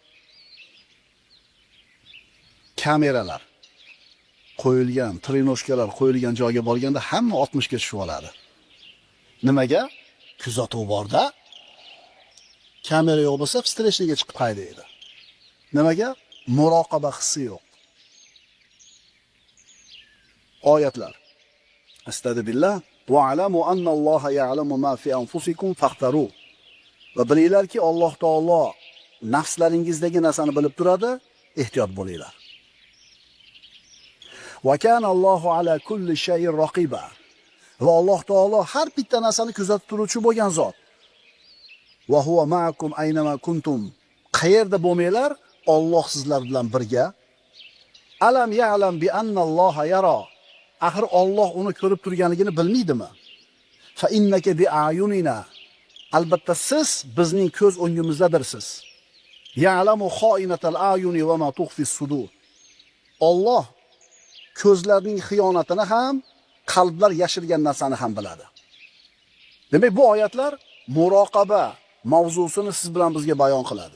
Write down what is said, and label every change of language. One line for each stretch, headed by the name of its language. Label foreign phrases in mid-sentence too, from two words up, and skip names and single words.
Uzbek: Kameralar qo'yilgan, trenoshkalar qo'yilgan joyga borganda hamma 60 ga tushib oladi. Nimaga? Kuzatuv borda. Kamera yo'q bo'lsa, встречныйga chiqib haydaydi. Nimaga? Muroqaba hissi yo'q. Oyatlar.
Arabic: أستغفر الله واعلموا أن الله يعلم ما في أنفسكم فاحذروه.
Uzbek: Va bilinglarki, Alloh taolo nafslaringizdagi narsani bilib turadi, ehtiyot bo'linglar.
Arabic: وكان الله على كل شيء رقيبا.
Uzbek: Va Alloh taolo har bitta narsani kuzatib turuvchi bo'lgan zot.
Arabic: وهو معكم أينما كنتم.
Uzbek: Qayerda bo'lmanglar, Alloh sizlar bilan birga.
Arabic: ألم يعلم بأن الله يرى.
Uzbek: Axir Alloh uni ko'rib turganligini bilmaydimi?
Arabic: فإنك بأعيننا.
Uzbek: Albatta siz bizning ko'z o'ngimizdadirsiz.
Arabic: يعلم خائنة الأعين وما تخفي الصدور.
Uzbek: Alloh ko'zlarning xiyonatini ham, qalblar yashirgan narsani ham biladi. Demak, bu oyatlar muroqaba mavzusini siz bilan bizga bayon qiladi.